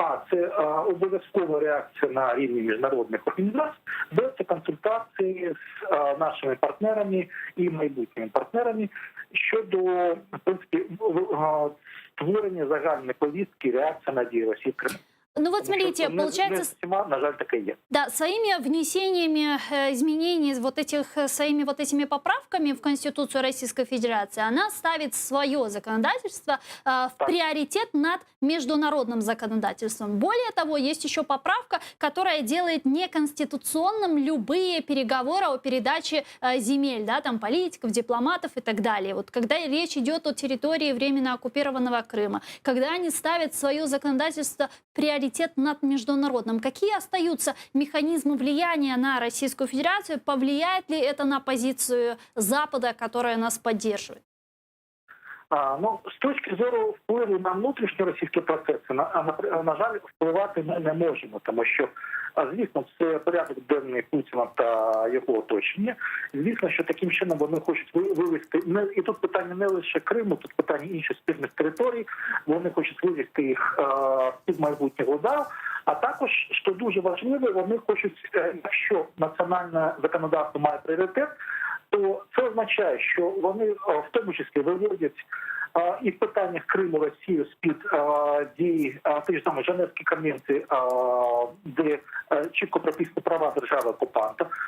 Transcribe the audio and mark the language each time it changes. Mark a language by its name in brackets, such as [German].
[Ukrainian] Це обов'язкова реакція на рівні міжнародних організацій, Б – це консультації з нашими партнерами і майбутніми партнерами щодо, в принципі, створення загальної повістки, реакції на дії Росії в Криму. [Russian] Ну вот смотрите, получается... [Ukrainian] На жаль, таке є. [Russian] Да, своими внесениями изменений, своими вот этими поправками в Конституцию Российской Федерации, она ставит свое законодательство в приоритет над международным законодательством. Более того, есть еще поправка, которая делает неконституционным любые переговоры о передаче земель, да, там политиков, дипломатов и так далее. Вот когда речь идет о территории временно оккупированного Крыма, когда они ставят свое законодательство в приоритет над международным. Какие остаются механизмы влияния на Российскую Федерацию? Повлияет ли это на позицию Запада, которая нас поддерживает? [Ukrainian] З точки зору впливу на внутрішні російські процеси, на жаль, впливати ми не можемо, тому що, звісно, це порядок денний Путіна та його оточення. Звісно, що таким чином вони хочуть вивести, і тут питання не лише Криму, тут питання інших спільних територій, вони хочуть вивести їх під майбутнього удару, а також, що дуже важливо, вони хочуть, якщо національне законодавство має пріоритет, то це означає, що вони в тому числі виводять і в питаннях Криму Росію з-під дії тієї ж самої Женевської конвенції, де чітко прописані права держави-окупанта.